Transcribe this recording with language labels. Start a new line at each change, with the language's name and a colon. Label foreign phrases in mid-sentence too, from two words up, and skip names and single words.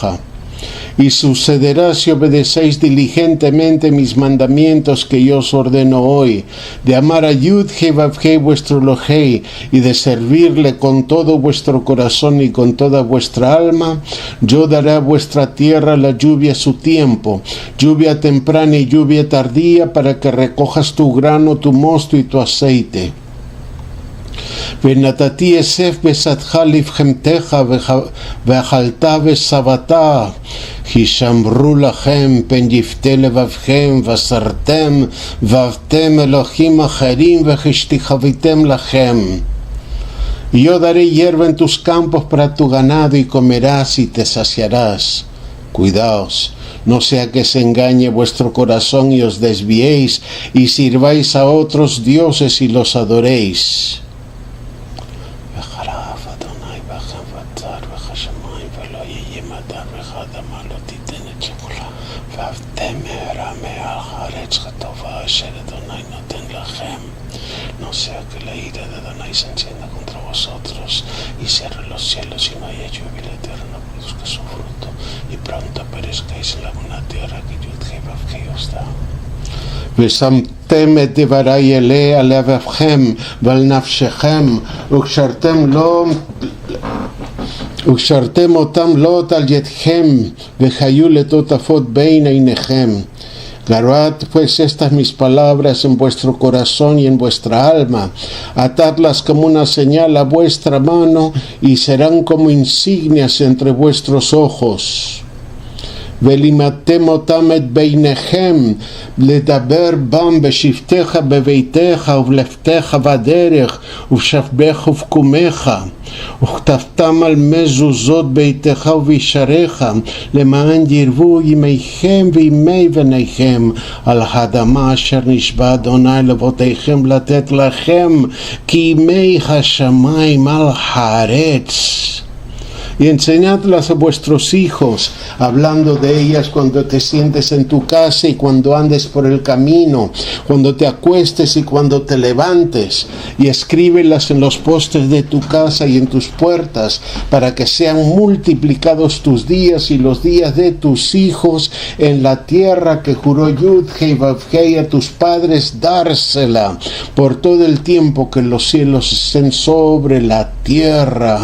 Spanish: Y sucederá si obedecéis diligentemente mis mandamientos que yo os ordeno hoy, de amar a Yud-Hei Vav-Hei vuestro Elohei, y de servirle con todo vuestro corazón y con toda vuestra alma. Yo daré a vuestra tierra la lluvia a su tiempo, lluvia temprana y lluvia tardía, para que recojas tu grano, tu mosto y tu aceite.
Hebrew: ונתתי אסף בשדך לבחמתך ואכלת ושבעת, כי שמרו לכם פן יפתה לבבכם וסרתם ועבדתם אלוהים אחרים וכשתחוויתם לכם.
Spanish: Y yo daré hierba en tus campos para tu ganado, y comerás y te saciarás. Cuidaos, no sea que se engañe vuestro corazón y os desviéis y sirváis a otros dioses y los adoréis.
Hebrew: ואהבתם מהרה מעל
Spanish: No sea que la ira de Adonai se encienda contra vosotros y cierre los cielos y no haya lluvia, la tierra no produzca su fruto y pronto perezcáis en la buena tierra que Yud-Heh-Vav-Heh os da.
Hebrew: ושמתם את דברי אלה על לבבכם ועל נפשכם וקשרתם אותם לוט על ידכם וחיו לטוטפות בין עיניכם.
Spanish: Guardad pues estas mis palabras en vuestro corazón y en vuestra alma, atadlas como una señal a vuestra mano y serán como insignias entre vuestros ojos.
Hebrew: ולימדתם אותם את ביניכם לדבר בם בשבתך בביתך ובלכתך בדרך ובשכבך ובקומך וכתבתם על מזוזות ביתך ובישריך למען ירבו ימיכם וימי בניכם על האדמה אשר נשבע אדוני לאבותיכם לתת לכם כי ימי השמיים על הארץ.
Spanish: Y enseñadlas a vuestros hijos, hablando de ellas cuando te sientes en tu casa y cuando andes por el camino, cuando te acuestes y cuando te levantes, y escríbelas en los postes de tu casa y en tus puertas, para que sean multiplicados tus días y los días de tus hijos en la tierra que juró Yud-Heh-Vav-Heh a tus padres dársela, por todo el tiempo que los cielos estén sobre la tierra.